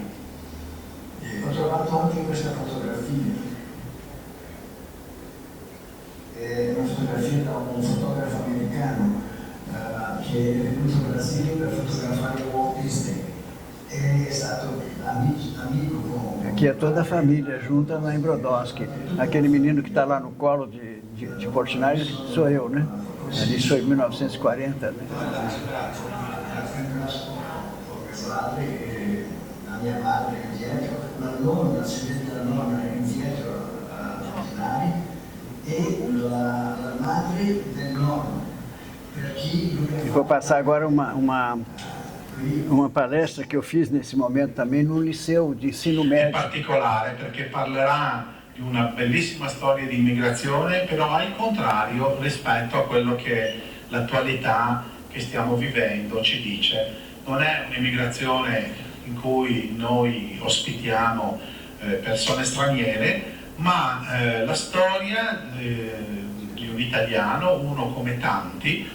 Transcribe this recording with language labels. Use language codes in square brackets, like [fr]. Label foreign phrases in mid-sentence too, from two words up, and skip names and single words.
[it] E ho trovato anche questa fotografia. È una fotografia da un fotografo americano che è venuto in Brasile per fotografare Walt Disney. È stato amico con... [pt] Aqui é toda a família junta lá em Brodowski. Aquele menino que está lá no colo de Portinari sou eu, né? Ali foi em 1940, né? [it] La mia madre indietro, la nonna, si vede la nonna indietro a Portinari e la madre del nonno. Per chi lui [pt] E vou passar agora uma palestra che eu fiz nesse momento também no liceu di ensino [it] È [pt] médio. [it] particolare perché parlerà di una bellissima storia di immigrazione, però al contrario rispetto a quello che l'attualità che stiamo vivendo ci dice. Non è un'immigrazione in cui noi ospitiamo persone straniere, ma la storia di un italiano, uno come tanti.